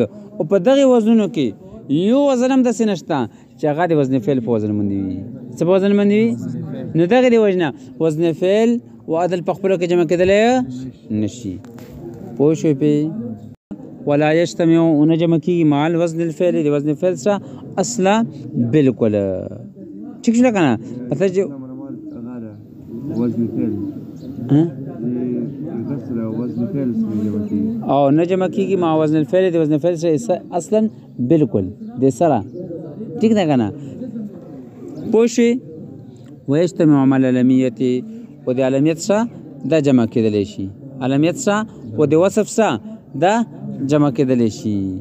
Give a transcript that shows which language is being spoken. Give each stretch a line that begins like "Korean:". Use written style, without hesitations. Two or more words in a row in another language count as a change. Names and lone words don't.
Pashto: او په دغې وزنونو کې یو وزن هم داسې نشته چې هغه د وزن فعل په وزن باندې وي. څه په وزن باندې وي؟ نو دغې د وجې نه وزن فعل و عدل په خپلو کې جمع کېدلی نشي. پوه شوې پې؟
Arabic: ولا یجتمع
Pashto: ونه جمع کېږي
Arabic: مع الوزن الفعل
Pashto: د وزن فعل سره اصلا بالکل. ٹھیک شوله که نه؟ مطلب چې او نه جمع کېږي
Arabic: مع وزن الفعل
Pashto: د وزن فعل سره اصلا بالکل د سره. ٹھیک ده که نه؟ پوه شوې؟
Arabic: ویجتمع مع العلمیت
Pashto: او د علمیت سره دا جمع کېدلی شي. علمیت سره او د وصف سره دا جمع کېدلی شي.